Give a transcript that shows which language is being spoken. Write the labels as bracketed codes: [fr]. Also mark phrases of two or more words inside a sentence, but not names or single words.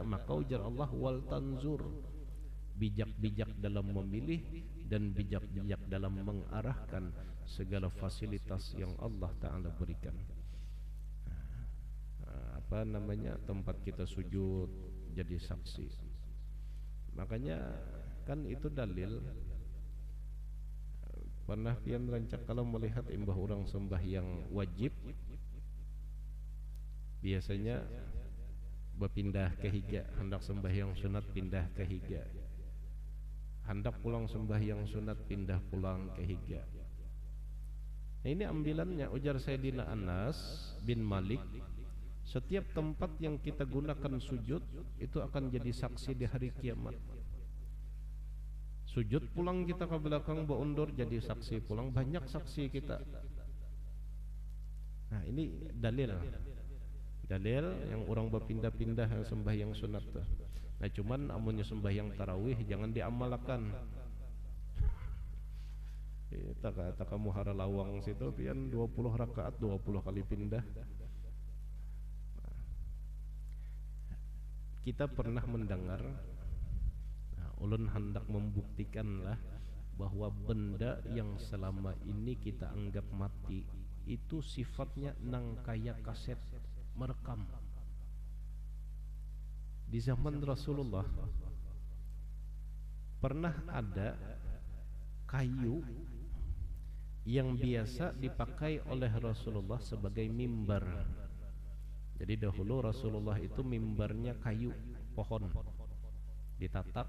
[id] Maka ujar Allah, wal tanzur, bijak-bijak dalam memilih dan bijak-bijak dalam mengarahkan segala fasilitas yang Allah Ta'ala berikan. Apa namanya, tempat kita sujud jadi saksi. Makanya kan itu dalil. [bjn] Pernah pian rancak kalau melihat imbah orang sembahyang wajib, biasanya berpindah ke higa, hendak sembahyang sunat pindah ke higa, hendak pulang sembahyang sunat pindah pulang ke higa. [id] Nah, ini ambilannya, ujar Sayyidina Anas bin Malik, setiap tempat yang kita gunakan sujud itu akan jadi saksi di hari kiamat. [bjn] Sujud pulang kita ke belakang berundur jadi saksi pulang, banyak saksi kita. [id] Nah, ini dalil yang orang berpindah-pindah yang sembahyang sunat tuh. [bjn] Nah, cuman amunnya sembahyang tarawih jangan diamalkan. Tak kamu hara lawang situ pian 20 rakaat 20 kali pindah. [id] Kita pernah mendengar, nah, ulun hendak membuktikanlah bahwa benda yang selama ini kita anggap mati itu sifatnya nang kaya kaset, merekam. Di zaman Rasulullah pernah ada kayu yang biasa dipakai oleh Rasulullah sebagai mimbar. Jadi dahulu Rasulullah itu mimbarnya kayu, pohon ditatak.